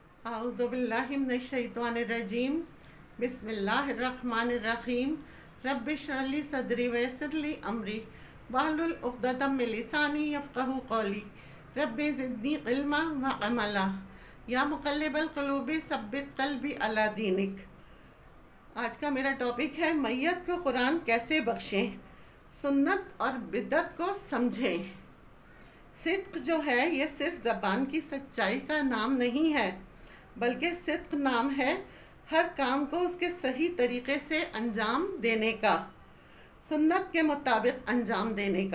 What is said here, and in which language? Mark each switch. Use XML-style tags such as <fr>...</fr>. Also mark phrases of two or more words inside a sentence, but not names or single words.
<ar>أعوذ بالله من الشيطان الرجيم بسم الله الرحمن الرحيم رب اشرح لي صدري ويسر لي أمري واحلل عقدة من لساني يفقهوا قولي رب زدني علما وعملا يا مقلب القلوب ثبت قلبي على دينك.</ar> <ur>آج کا میرا ٹاپک ہے میت کو قرآن کیسے بخشیں، سنت اور بدعت کو سمجھیں. صدق جو ہے یہ صرف زبان کی سچائی کا نام نہیں ہے، بلکہ صدق نام ہے ہر کام کو اس کے صحیح طریقے سے انجام دینے کا، سنت کے مطابق انجام دینے کا.</ur>